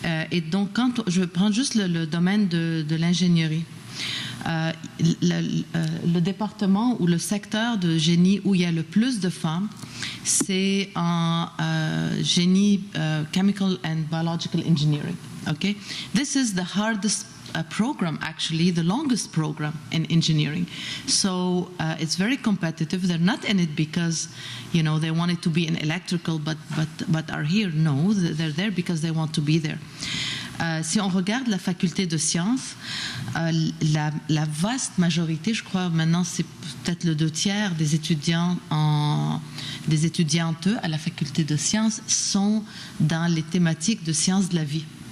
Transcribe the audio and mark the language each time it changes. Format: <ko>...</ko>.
<fr>Et donc, quand je prends juste le domaine de l'ingénierie, le département ou le secteur de génie où il y a le plus de femmes, c'est en génie</fr> <en>chemical and biological engineering. Okay, this is the hardest program, actually, the longest program in engineering. So it's very competitive. They're not in it because, they wanted to be in electrical, but are here. No, they're there because they want to be there.</en> <fr>Si on regarde la faculté de sciences, la vaste majorité, je crois maintenant c'est peut-être le 2/3 des étudiants des étudiantes à la faculté de sciences sont dans les thématiques de sciences de la vie.</fr>